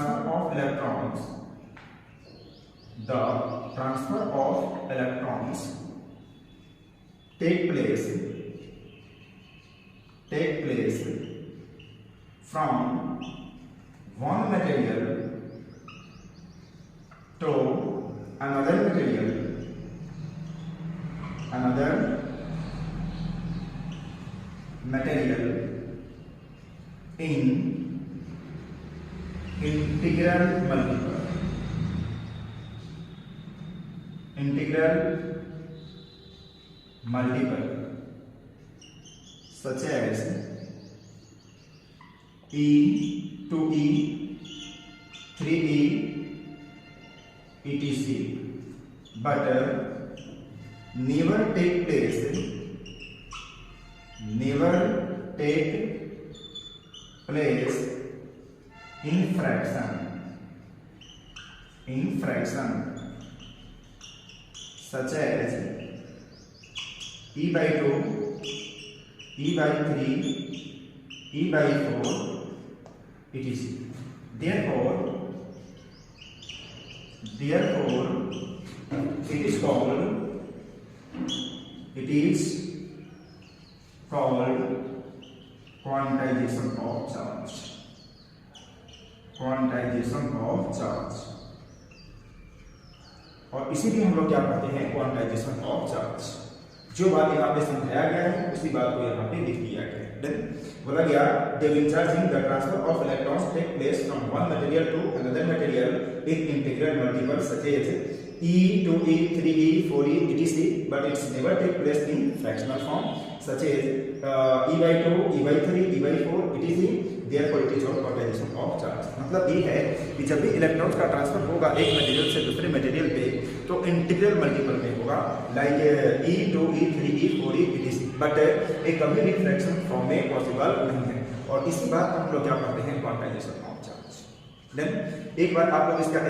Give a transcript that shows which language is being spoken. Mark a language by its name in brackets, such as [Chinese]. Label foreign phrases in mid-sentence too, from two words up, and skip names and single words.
[English] transfer of electrons take place from one material to another material in integral multiple such as E, 2E, 3E, etc. But never take place in fraction such as E/2, E/3, E/4 etc. Therefore it is called quantization of charge. [Hindi] और इसी भी हम लोग क्या कहते हैं, [English] quantization of charge. [Hindi] जो बात यहाँ पे समझाया गया है उसी बात को यहाँ पे लिख दिया गया है। [English] देन [Hindi] बोला गया [English] during charging the transfer of electrons take place from one material to another material in integral multiples such as E, 2E, 3E, 4E, etc. but it's never take place in fractional form such as E/2, E/3, E/4, etc. Therefore it is called quantization of charge। [Hindi] मतलब ये है कि जब भी इलेक्ट्रॉन्स का ट्रांसफर होगा एक मटेरियल से दूसरे मटेरियल पे तो [English] integral multiple [Hindi] में होगा, लाइक E, 2E, 3E, 4E, etc. बट एक कभी भी [English] fraction form [Hindi] में पॉसिबल नहीं है। और इसी बात हम लोग क्या करते हैं, [English] quantization of charge. [Hindi] देन एक बार आप लोग इसका